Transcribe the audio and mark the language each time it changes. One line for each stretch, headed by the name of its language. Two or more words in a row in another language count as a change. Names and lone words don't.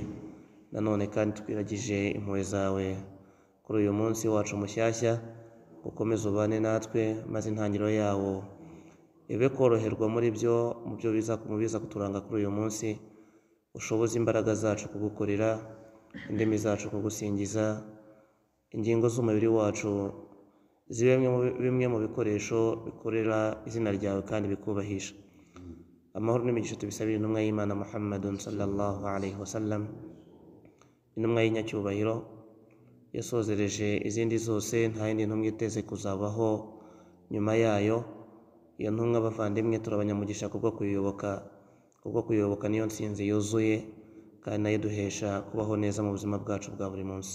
Kinyarwanda: Nanone kandi twiragije impuhwe zawe kuri uyu munsi wacu mushyashya, ukomeze ubane natwe, maze intangiriro yawo ibe koroherwa muri byo mu byo biza kuturanga kuri uyu munsi. Ushoboze imbaraga zacu kugukorera, indimi zacu kugusingiza, ingingo z'umubiri wacu zibe bimwe mu bikoresho bikorera izina ryawe kandi bikubahisha. Amahoro n'imigisha tubisabira intumwa y'Imana Muhammadun
Arabic: صلى الله عليه وسلم,
Kinyarwanda: intumwa y'inyacyubahiro yasozereje izindi zose, nta yindi ntumwa iteze kuzabaho nyuma yayo. Iyo ntumwa bavandimwe turabanyamugisha kubwo kuyoboka niyo nsinzi yuzuye kandi nayo duhesha kubaho neza mu buzima bwacu bwa buri munsi.